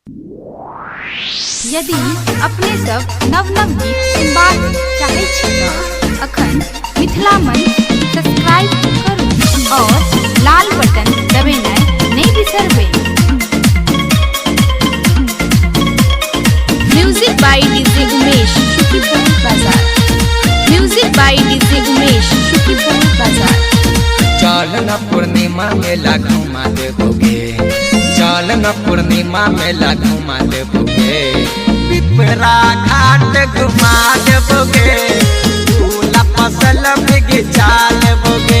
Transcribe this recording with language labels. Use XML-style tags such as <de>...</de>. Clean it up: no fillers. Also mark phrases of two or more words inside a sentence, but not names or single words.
<mai>यदि अपने सब नव नव गीत सुनबाक चाहै छी तऽ अखन मिथिला मंच सब्सक्राइब करू और लाल बटन दबेनाइ नहीं बिसरबै।</mai> <en>music by DJ उमेश शुकीपुर बाजार। music by DJ उमेश शुकीपुर बाजार।</en> <mai>चल न पूर्णिमा मेला घुमा देबोगे, चल न पूर्णिमा मेला घुमा देबोगे, पिपरा घाट घुमा देबोगे, झूला फसल बिगचा लेबोगे।</mai>